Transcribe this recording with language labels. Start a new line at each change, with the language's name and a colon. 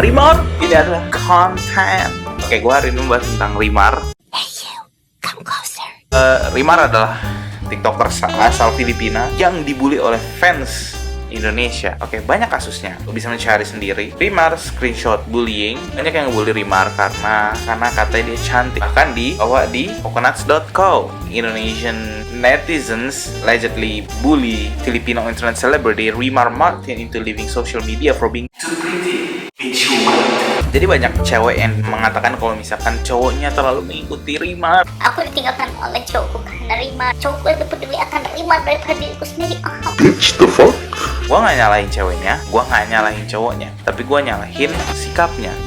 Indonesian: Rimar, ini adalah konten. Oke, gue hari ini membahas tentang Rimar.
English: Hey you, come closer.
Indonesian: Rimar adalah TikToker asal Filipina yang dibully oleh fans Indonesia. Oke, banyak kasusnya. Lo bisa mencari sendiri. Rimar screenshot bullying. Banyak yang ngebully Rimar karena katanya dia cantik. Bahkan dibawa di
English: coconuts.co. Indonesian netizens allegedly bully Filipino internet celebrity Rimar Martin into leaving social media for being too pretty.
Indonesian: Jadi banyak cewek yang mengatakan kalau misalkan cowoknya terlalu mengikuti Rimar. Aku ditinggalkan oleh cowokku karena Rimar. Cowokku lebih peduli akan Rimar daripada diriku sendiri. Gua nggak nyalahin ceweknya, gua nggak nyalahin cowoknya, tapi gua nyalahin sikapnya.